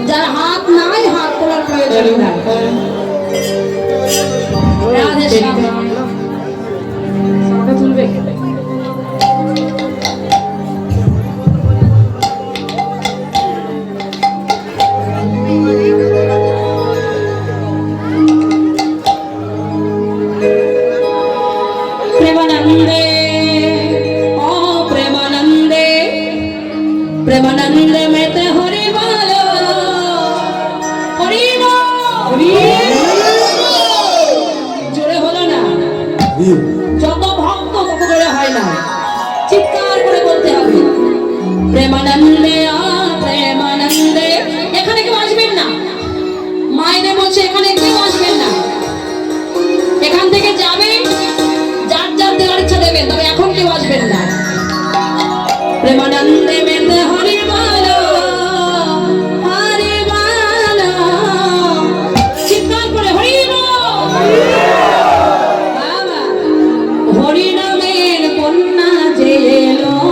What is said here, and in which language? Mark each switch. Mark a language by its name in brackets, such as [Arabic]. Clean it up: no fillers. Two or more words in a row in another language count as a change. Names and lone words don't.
[Bangla] যার হাত নাই হাত তোলার প্রয়োজন নাই। রাধে শ্যাম তুলবে प्रेमानंदे ও প্রেমানন্দে প্রেমানন্দে মে তে হরি বলো হরি বলো জোরে বলো না যত ভক্ত তত করে হয় না চিৎকার করে বলতে হবে প্রেমানন্দে ও প্রেমানন্দে এখানে কেউ আসবেন না মাইনে বলছে এখানে কেউ আসবেন না এখান থেকে যাবেন যার যার দেওয়ার ইচ্ছা দেবেন তবে এখন কেউ আসবেন না প্রেমানন্দে মেতে হরি বলো হরি বলো চিৎকার করে হরি বাবা হরি নামের কন্যা যে এলো